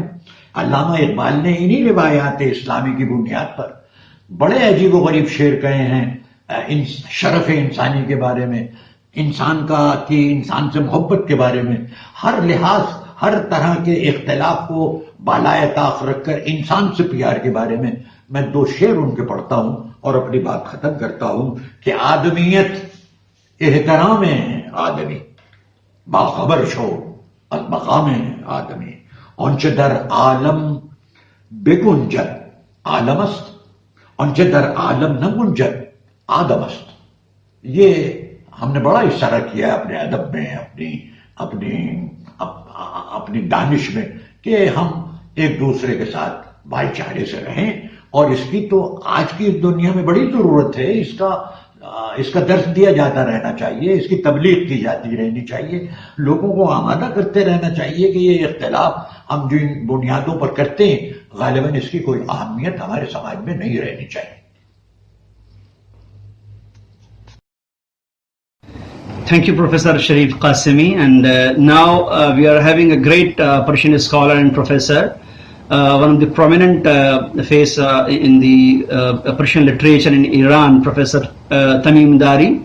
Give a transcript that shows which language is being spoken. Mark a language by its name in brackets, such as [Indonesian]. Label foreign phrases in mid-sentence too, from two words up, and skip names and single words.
[Urdu] علامہ اقبال نے انہی روایات اسلامی کی بنیاد پر بڑے عجیب و غریب شعر کہے ہیں شرف انسانی کے بارے میں، انسان سے محبت کے بارے میں، ہر لحاظ، ہر طرح کے اختلاف کو بالائے طاق رکھ کر انسان سے پیار کے بارے میں. میں 2 شعر ان کے پڑھتا ہوں اور اپنی بات ختم کرتا ہوں کہ [Persian] آدمیت احترام آدمی باخبر شو از مقام آدمی آنچه در عالم بگنجد عالم است آنچه در عالم نگنجد آدم است. [Urdu] یہ ہم نے بڑا اشارہ کیا اپنے ادب میں، اپنی دانش میں، کہ ہم ایک دوسرے کے ساتھ بھائی چارے سے رہیں. اور اس کی تو آج کی دنیا میں بڑی ضرورت ہے. اس کا درس دیا جاتا رہنا چاہیے، اس کی تبلیغ کی جاتی رہنی چاہیے، لوگوں کو آمادہ کرتے رہنا چاہیے کہ یہ اختلاف ہم جن بنیادوں پر کرتے ہیں غالباً اس کی کوئی اہمیت ہمارے سماج میں نہیں رہنی چاہیے. [English] Thank you, Professor Sharif Qasimi. And now we are having a great Persian scholar and professor, one of the prominent face in the Persian literature in Iran, Professor Tamim Dari.